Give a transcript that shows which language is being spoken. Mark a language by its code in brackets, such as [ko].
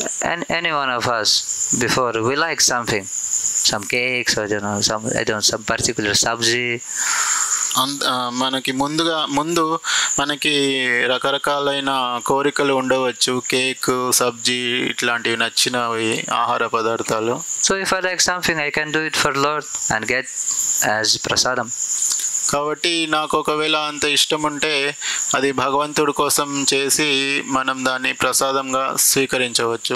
[en] And any one of us before we like something, some cakes or some particular sabji. [te] మనకి ముందు మనకి రకరకాలైన కోరికలు ఉండవచ్చు. కేక్, సబ్జీ ఇట్లాంటివి నచ్చినవి ఆహార పదార్థాలు. [en] So if I like something, I can do it for Lord and get as prasadam. [te] కాబట్టి నాకు ఒకవేళ అంత ఇష్టం ఉంటే అది భగవంతుడి కోసం చేసి మనం దాన్ని ప్రసాదంగా స్వీకరించవచ్చు.